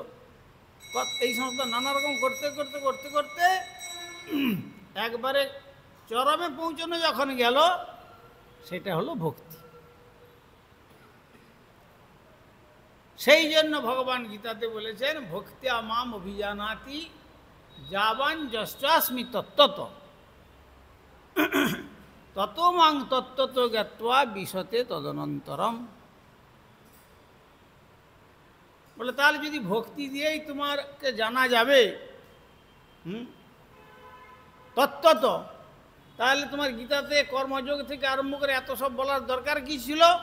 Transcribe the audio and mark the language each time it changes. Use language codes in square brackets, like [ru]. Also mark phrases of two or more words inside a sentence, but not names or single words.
[bn] এই সমস্ত নানা রকম করতে করতে করতে করতে একবারে চরমে পৌঁছানো যখন গেল, সেটা হলো ভক্তি। সেই জন্য ভগবান গীতাতে বলেছেন [sa] ভক্তিয়া মাম অভিজানাতি যাবান যশ্চাস্মি তত্ত্বত তত মাং তত্ত্বত জ্ঞাত্বা বিশতে তদনন্তরম। [bn] বলে তাহলে যদি ভক্তি দিয়েই তোমাকে জানা যাবে তত্ত্বত, তাহলে তোমার গীতাতে কর্মযোগ থেকে আরম্ভ করে এত সব বলার দরকার কি ছিল?